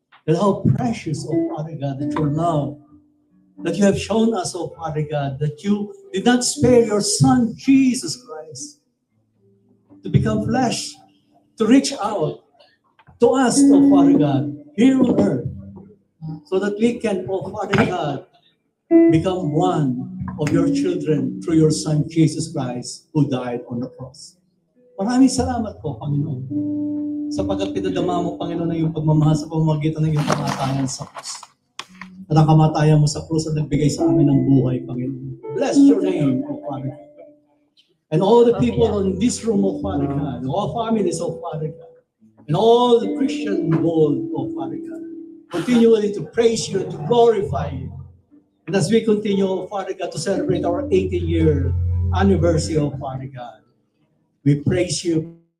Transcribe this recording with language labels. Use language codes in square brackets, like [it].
[en] That how precious, O Father God, that your love, that you have shown us, O Father God, that you did not spare your Son, Jesus Christ, to become flesh, to reach out to us, O Father God, here on earth, so that we can, O Father God, become one of your children through your Son, Jesus Christ, who died on the cross. [tl] Maraming salamat po, Panginoon, sapagkat pinadama mo, Panginoon, na iyong pagmamahal sa pamamagitan ng iyong kamatayan sa krus. At ang kamatayan mo sa krus at nagbigay sa amin ng buhay, Panginoon. [en] Bless your name, O Father God. And all the people in this room, O Father God, all families, O Father God, and all the Christian world, O Father God, continually to praise you and to glorify you. And as we continue, O Father God, to celebrate our 80-year anniversary, O Father God, we praise you